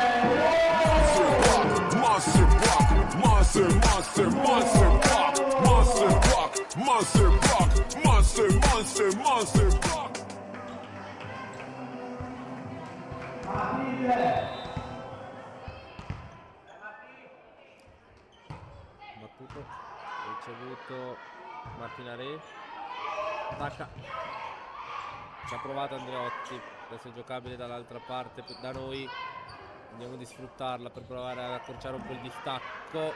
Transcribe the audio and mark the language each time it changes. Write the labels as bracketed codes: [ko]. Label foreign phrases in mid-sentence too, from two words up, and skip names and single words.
[en] Monster block, monster, monster, monster block, monster block, monster block, monster, monster, monster block. [it] Battuto, ricevuto Martinaré, attacca. Ci ha provato Andreotti, adesso è giocabile dall'altra parte da noi, andiamo di sfruttarla per provare ad accorciare un po' il distacco.